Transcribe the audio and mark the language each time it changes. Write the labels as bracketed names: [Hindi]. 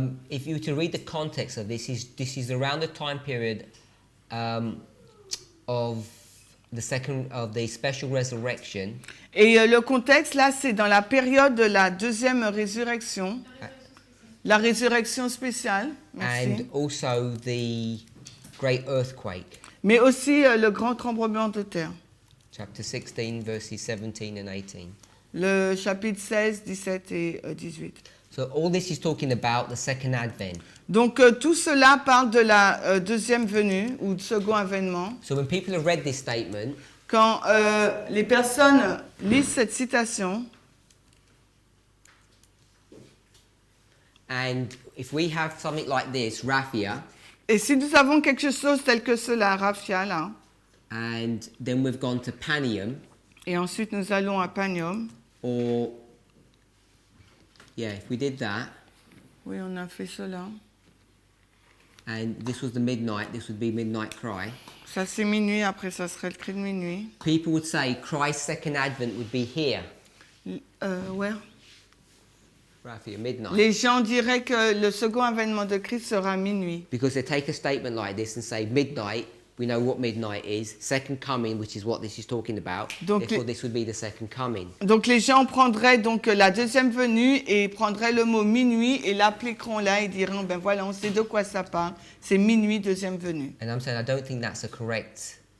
[English] if you were to read the context of this is around the time period of the special resurrection. [French] Et le contexte là, c'est dans la période de la deuxième résurrection, la résurrection spéciale. Merci. [English] And also the great earthquake. [French] Mais aussi le grand tremblement de terre. [English] Chapter 16, verses 17 and 18. [French] Le chapitre 16, 17 et 18. [English] So all this is talking about the second advent. [French] Donc tout cela parle de la deuxième venue ou de second avènement. [English] So when people have read this statement, [French] Quand les personnes lisent cette citation, [English] and if we have something like this, raffia, [French] et si nous avons quelque chose tel que cela, raffia là, [English] and then we've gone to Panium, [French] et ensuite nous allons à Panium. [English] or if we did that, [French] Oui, on a fait cela. [English] and this was the midnight, this would be midnight cry. [French] Ça c'est minuit, après ça serait le cri de minuit. [English] People would say Christ's second advent would be here, [French] Ouais. [English] raffia, midnight. [French] Les gens diraient que le second avènement de Christ sera à minuit. [English] Because they take a statement like this and say midnight, we know what midnight is, second coming, which is what this is talking about. [French] Donc, [English] therefore, this would be the second coming. [French] Donc les gens prendraient donc la deuxième venue et prendraient le mot minuit et l'appliqueront là et diront ben voilà, on sait de quoi ça parle. C'est minuit, deuxième venue. [English] And I'm saying I don't think that's correct.